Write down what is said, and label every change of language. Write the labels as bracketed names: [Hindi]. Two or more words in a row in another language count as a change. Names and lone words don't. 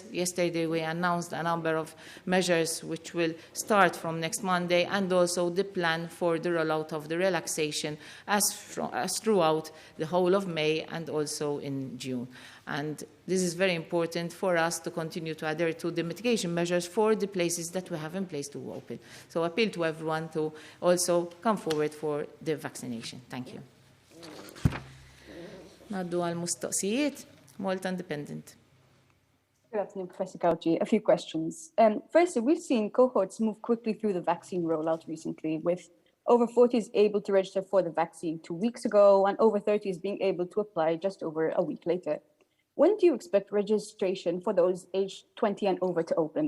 [English] Yesterday we announced a number of measures which will start from next Monday, and also the plan for the rollout of the relaxation as throughout the whole of May and also in June. And this is very important for us to continue to adhere to the mitigation measures for the places that we have in place to open. So I appeal to everyone to also come forward for the vaccination. Thank you. [Maltese] Naddu għal-mustoqsijiet, Malta Independent. [English] Good afternoon, Professor Gauci. A few questions. Firstly, we've seen cohorts move quickly through the vaccine rollout recently, with over 40s able to register for the vaccine 2 weeks ago, and over 30s being able to apply just over a week later. When do you expect registration for those aged 20 and over to open?